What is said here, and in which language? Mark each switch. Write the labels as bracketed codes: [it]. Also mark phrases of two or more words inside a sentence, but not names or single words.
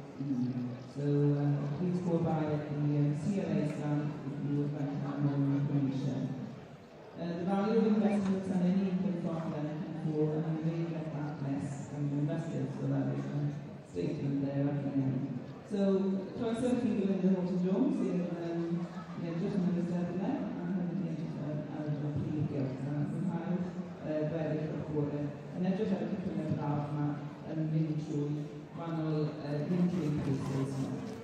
[en] So please go by at the CLA stand if you would like to have more information. The value of investments and any income from them can fall, and you may get that less from your investors, so that is a statement there at the end. [cy] croeso chi Belinda Horton-Jones sy'n edrych yn y Eisteddle a hefyd yn edrych ar y prif gylch a mwynhau'r gweddill o'r bore. Yn edrych ar y cipiolau braf yma yn mynd trwy wahanol [en] linking pieces [cy] yma.